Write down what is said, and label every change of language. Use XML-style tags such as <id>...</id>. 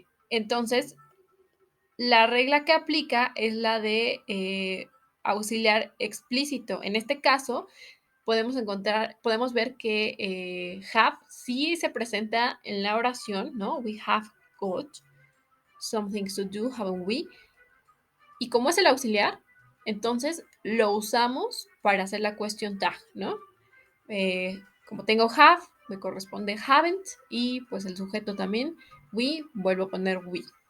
<es>Entonces, la regla que aplica es la de auxiliar explícito. En este caso, podemos ver que have sí se presenta en la oración, ¿no?</es> <en>We have got some things to do, haven't we?</en> <es>Y como es el auxiliar, entonces lo usamos para hacer la question tag, ¿no? Como tengo have, me corresponde haven't y pues el sujeto también, we, vuelvo a poner we.</es>